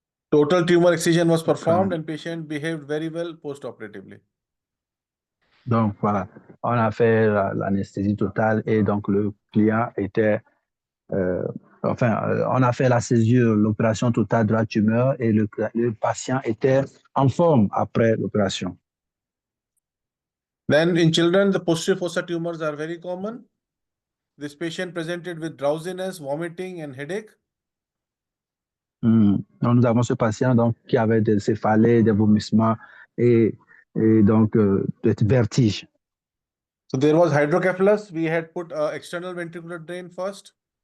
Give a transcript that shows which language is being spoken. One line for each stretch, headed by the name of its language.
English: Total tumor excision was performed and patient behaved very well post-operatively.
French: Donc voilà, on a fait l'anesthésie totale et donc le client était, on a fait la césure, l'opération totale de la tumeur et le patient était en forme après l'opération.
English: Then in children, the posterior fossa tumors are very common. This patient presented with drowsiness, vomiting and headache.
French: Donc, nous avons ce patient donc, qui avait des céphalées, des vomissements et donc des vertiges.
English: So there was hydrocephalus. We had put external ventricular drain first.